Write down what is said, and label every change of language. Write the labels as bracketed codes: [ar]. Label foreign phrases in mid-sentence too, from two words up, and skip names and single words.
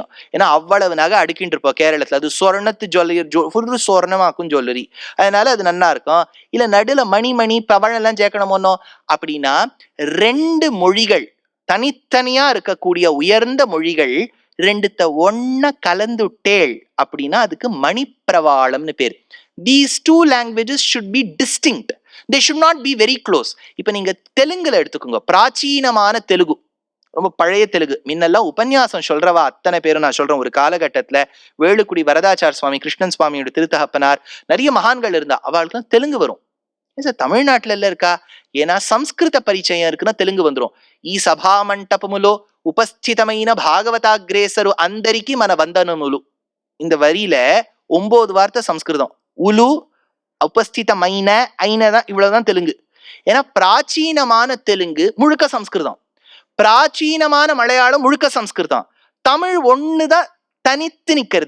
[ta] ஏன்னா அவ்வளவு நகை அடுக்கிட்டு இருப்போம் கேரளத்துல. அது சொர்ணத்து ஜுவல்லரி, ஃபுல்லு சொர்ணமாக்கும் ஜுவல்லரி. அதனால அது நல்லா இருக்கும். இல்ல நடுல மணி பவழம் எல்லாம் சேர்க்கணுமோனோ அப்படின்னா 2 மொழிகள் தனித்தனியா இருக்கக்கூடிய உயர்ந்த மொழிகள் 2த்த ஒன்ன கலந்துட்டேள் அப்படின்னா அதுக்கு மணிப்பிரவாளம்னு பேர். [en] These 2 languages should be distinct. They should not be very close. [ta] இப்ப நீங்க தெலுங்குல எடுத்துக்கோங்க, பிராச்சீனமான தெலுங்கு, ரொம்ப பழைய தெலுங்கு. முன்னெல்லாம் உபன்யாசம் சொல்றவா அத்தனை பேரும் நான் சொல்றேன், ஒரு காலகட்டத்துல வேலுக்குடி வரதாச்சார் சுவாமி, கிருஷ்ணன் சுவாமியோட திருத்தகப்பனார், நிறைய மகான்கள் இருந்தா, அவளுக்கு தெலுங்கு வரும். தமிழ்நாட்டுல இல்ல இருக்கா? ஏன்னா சம்ஸ்கிருத பரிச்சயம் இருக்குன்னா தெலுங்கு வந்துடும். [te] ఈ సభా మంటపములో ఉపస్థితమైన భాగవతాగ్రేసరు అందరికి మన వందనములు. [ta] இந்த வரியில 9 வார்த்தை சம்ஸ்கிருதம். உலு, உபஸ்திதமைன, ஐனதான், இவ்வளவுதான் தெலுங்கு. ஏன்னா பிராச்சீனமான தெலுங்கு முழுக்க சம்ஸ்கிருதம், பிராச்சீனமான மலையாளம் முழுக்க சம்ஸ்கிருதம். தமிழ் ஒண்ணுதான் தனித்து நிக்கிறது.